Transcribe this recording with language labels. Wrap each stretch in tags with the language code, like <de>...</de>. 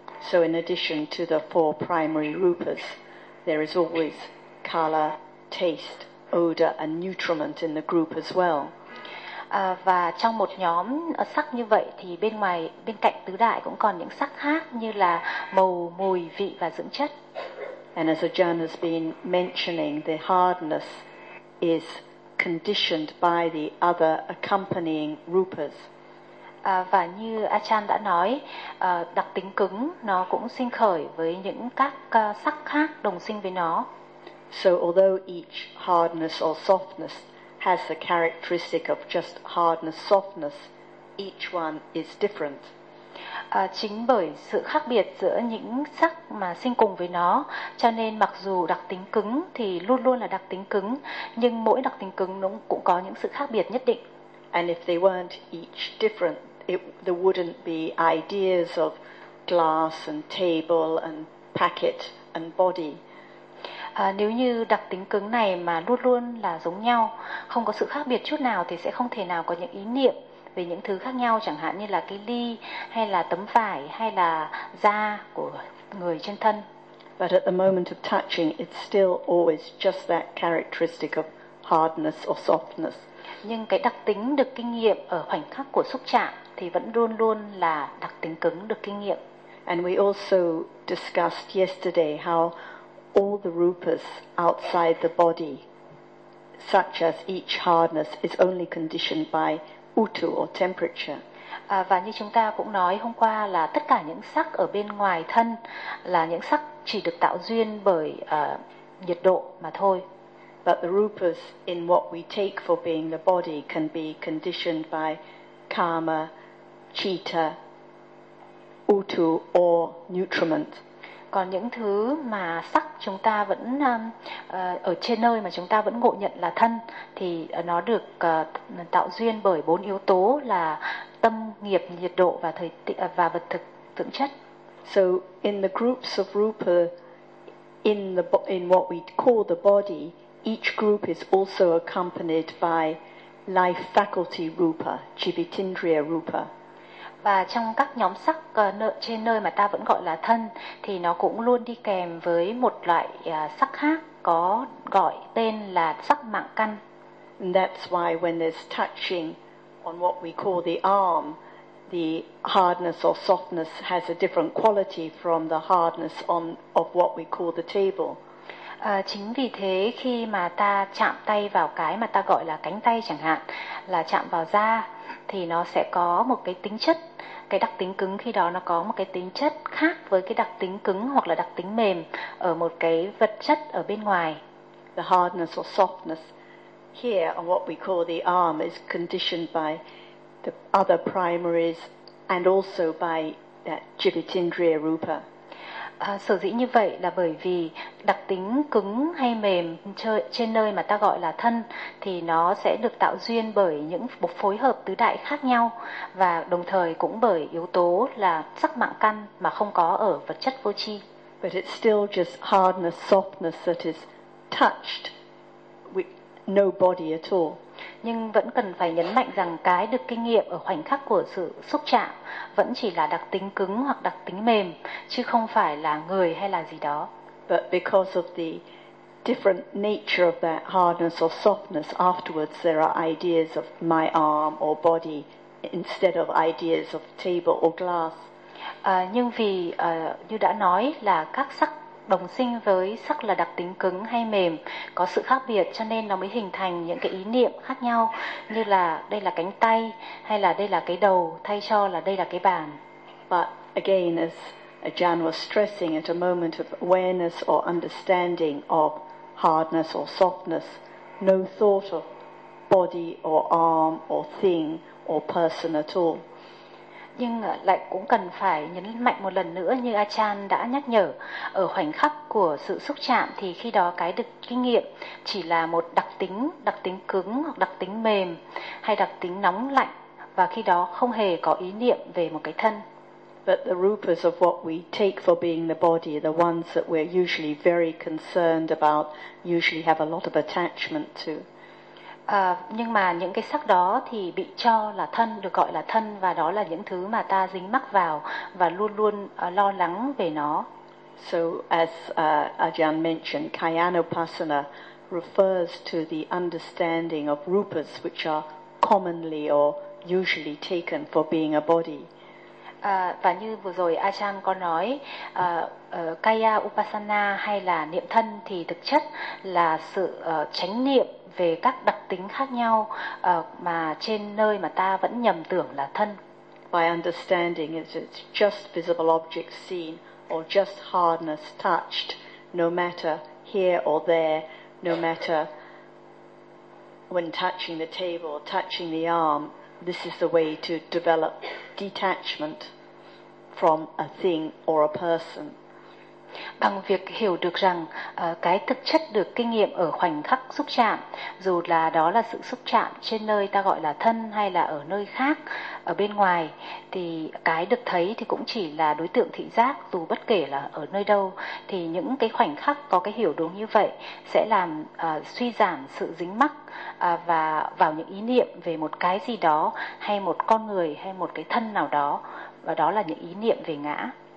<en>So in addition to the four primary rupas, there is always color, taste, odor and nutriment in the group as well.</en> <vi>Và trong một nhóm sắc như vậy thì bên ngoài bên cạnh tứ đại cũng còn những sắc khác như là màu, mùi, vị và dưỡng chất.</vi> <en>And as Ajahn has been mentioning, the hardness is conditioned by the other accompanying rupas.</en> <vi>Và như Ajahn đã nói, đặc tính cứng nó cũng sinh khởi với những các sắc khác đồng sinh với nó.</vi> <en>So although each hardness or softness has the characteristic of just hardness, softness, each one is different.</en> <vi>Chính bởi sự khác biệt giữa những sắc mà sinh cùng với nó, cho nên mặc dù đặc tính cứng thì luôn luôn là đặc tính cứng, nhưng mỗi đặc tính cứng cũng có những sự khác biệt nhất định.</vi> <en>And if they weren't each different, there wouldn't be ideas of glass and table and packet and body.</en> <vi>Nếu như đặc tính cứng này mà luôn luôn là giống nhau, không có sự khác biệt chút nào thì sẽ không thể nào có những ý niệm về những thứ khác nhau, chẳng hạn như là cái ly hay là tấm vải hay là da của người trên thân.</vi> <en>But at the moment of touching, it's still always just that characteristic of hardness or softness.</en> <vi>Nhưng cái đặc tính được kinh nghiệm ở khoảnh khắc của xúc chạm thì vẫn luôn luôn là đặc tính cứng được kinh nghiệm.</vi> <en>And we also discussed yesterday how all the rupas outside the body, such as each hardness, is only conditioned by utu or temperature.</en> <vi>Và như chúng ta cũng nói hôm qua là tất cả những sắc ở bên ngoài thân là những sắc chỉ được tạo duyên bởi nhiệt độ mà thôi.</vi> <en>But the rupas in what we take for being the body can be conditioned by karma, citta, utu or nutriment.</en> <vi>Còn những thứ mà sắc chúng ta vẫn ở trên nơi mà chúng ta vẫn ngộ nhận là thân thì nó được tạo duyên bởi bốn yếu tố là tâm, nghiệp, nhiệt độ và thời và vật thực dưỡng chất.</vi> <en>So in the groups of rupa in what we call the body, each group is also accompanied by life faculty rupa, jivitindriya rupa.</en> <vi>Và trong các nhóm sắc trên nơi mà ta vẫn gọi là thân thì nó cũng luôn đi kèm với một loại sắc khác có gọi tên là sắc mạng căn.</vi> <en>And that's why when there's touching on what we call the arm, the hardness or softness has a different quality from the hardness on of what we call the table.</en> <vi>Chính vì thế khi mà ta chạm tay vào cái mà ta gọi là cánh tay chẳng hạn, là chạm vào da, thì nó sẽ có một cái tính chất, cái đặc tính cứng khi đó nó có một cái tính chất khác với cái đặc tính cứng hoặc là đặc tính mềm ở một cái vật chất ở bên ngoài.</vi> <en>The hardness or softness here on what we call the arm is conditioned by the other primaries and also by that jivitindriya rupa.</en> <vi>Sở dĩ như vậy là bởi vì đặc tính cứng hay mềm trên nơi mà ta gọi là thân thì nó sẽ được tạo duyên bởi những phối hợp tứ đại khác nhau và đồng thời cũng bởi yếu tố là sắc mạng căn mà không có ở vật chất vô chi.</vi> <en>But it's still just hardness, softness that is touched with no body at all.</en> <vi>Nhưng vẫn cần phải nhấn mạnh rằng cái được kinh nghiệm ở khoảnh khắc của sự xúc chạm vẫn chỉ là đặc tính cứng hoặc đặc tính mềm, chứ không phải là người hay là gì đó.</vi> <en>But because of the different nature of that hardness or softness, afterwards there are ideas of my arm or body instead of ideas of table or glass.</en> <vi>Nhưng vì như đã nói là các sắc đồng sinh với sắc là đặc tính cứng hay mềm có sự khác biệt cho nên nó mới hình thành những cái ý niệm khác nhau như là đây là cánh tay hay là đây là cái đầu thay cho là đây là cái bàn.</vi> <en>But again, as Ajahn was stressing, at a moment of awareness or understanding of hardness or softness, no thought of body or arm or thing or person at all.</en> <vi>Nhưng lại cũng cần phải nhấn mạnh một lần nữa như Ajahn đã nhắc nhở, ở khoảnh khắc của sự xúc chạm thì khi đó cái được kinh nghiệm chỉ là một đặc tính cứng hoặc đặc tính mềm hay đặc tính nóng lạnh và khi đó không hề có ý niệm về một cái thân.</vi> <en>But the rupas of what we take for being the body, the ones that we're usually very concerned about, usually have a lot of attachment to.</en> <vi>Nhưng mà những cái sắc đó thì bị cho là thân, được gọi là thân, và đó là những thứ mà ta dính mắc vào và luôn luôn lo lắng về nó.</vi> <en>So as Ajahn mentioned, Kayanupassana refers to the understanding of rupas which are commonly or usually taken for being a body.</en> <vi>Và như vừa rồi Ajahn có nói, Kaya Upasana hay là niệm thân thì thực chất là sự chánh niệm về các đặc tính khác nhau mà trên nơi mà ta vẫn nhầm tưởng là thân.</vi> <en>By understanding it, it's just visible objects seen or just hardness touched, no matter here or there, no matter when touching the table, touching the arm. This is the way to develop detachment from a thing or a person.</en> <vi>Bằng việc hiểu được rằng cái thực chất được kinh nghiệm ở khoảnh khắc xúc chạm, dù là đó là sự xúc chạm trên nơi ta gọi là thân hay là ở nơi khác, ở bên ngoài, thì cái được thấy thì cũng chỉ là đối tượng thị giác, dù bất kể là ở nơi đâu, thì những cái khoảnh khắc có cái hiểu đúng như vậy sẽ làm suy giảm sự dính mắc và vào những ý niệm về một cái gì đó hay một con người hay một cái thân nào đó, và đó là những ý niệm về ngã.</vi>